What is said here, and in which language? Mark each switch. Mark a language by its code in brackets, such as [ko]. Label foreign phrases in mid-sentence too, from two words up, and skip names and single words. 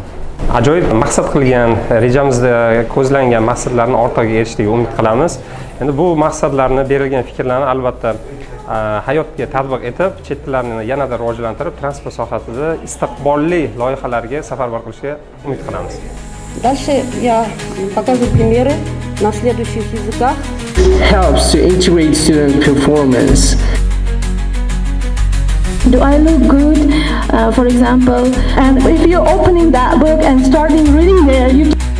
[uz] Ajoyib maqsad qilgan, rejamizda ko'zlangan maqsadlarni ortiga erishishiga umid qilamiz. Endi bu maqsadlarni, berilgan fikrlarni albatta hayotga tatbiq etib, chet tillarini yanada rivojlantirib, transport sohasida istiqbolli loyihalarga safarbar qilishga umid qilamiz. [ru] Дальше я покажу примеры на следующих языках. [en] Helps to integrate student performance. Do I look good, for example? And if you're opening that book and starting reading there, you